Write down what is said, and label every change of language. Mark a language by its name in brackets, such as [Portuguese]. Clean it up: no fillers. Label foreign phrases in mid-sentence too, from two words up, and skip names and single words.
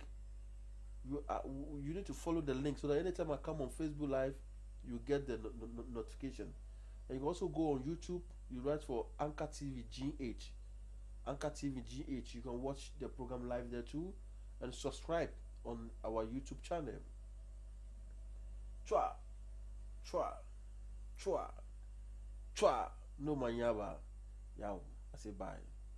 [English] You need to follow the link so that anytime I come on Facebook Live, you get the notification. And you can also go on YouTube. You write for Anchor TV GH. Anchor TV GH. You can watch the program live there too, and subscribe on our YouTube channel. Chwa, chwa, chwa, chwa. No manyaba. Yao. I say bye.